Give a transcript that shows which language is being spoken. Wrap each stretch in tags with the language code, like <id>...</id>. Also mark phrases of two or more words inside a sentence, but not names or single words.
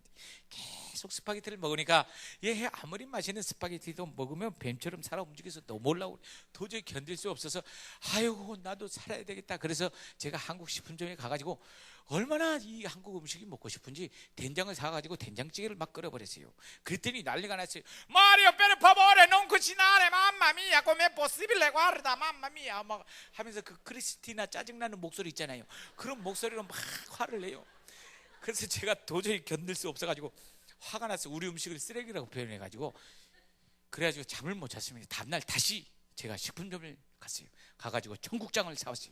<ko>계속 스파게티를 먹으니까 얘 아무리 맛있는 스파게티도 먹으면 뱀처럼 살아 움직여서 너무 올라오고 도저히 견딜 수 없어서 아이고 나도 살아야 되겠다. 그래서 제가 한국 식품점에 가가지고 얼마나 이 한국 음식이 먹고 싶은지 된장을 사가지고 된장찌개를 막 끓여버렸어요. 그랬더니 난리가 났어요. 마리오</ko> <it>per favore non cucinare mamma mia come è possibile guarda mamma mia</it> <ko>막 하면서 그 크리스티나 짜증나는 목소리 있잖아요. 그런 목소리로 막 화를 내요. 그래서 제가 도저히 견딜 수 없어가지고 화가 났어요. 우리 음식을 쓰레기라고 표현해가지고 그래가지고 잠을 못 잤습니다. 다음날 다시 제가 식품점을 갔어요. 가가지고 청국장을 사왔어요.</ko>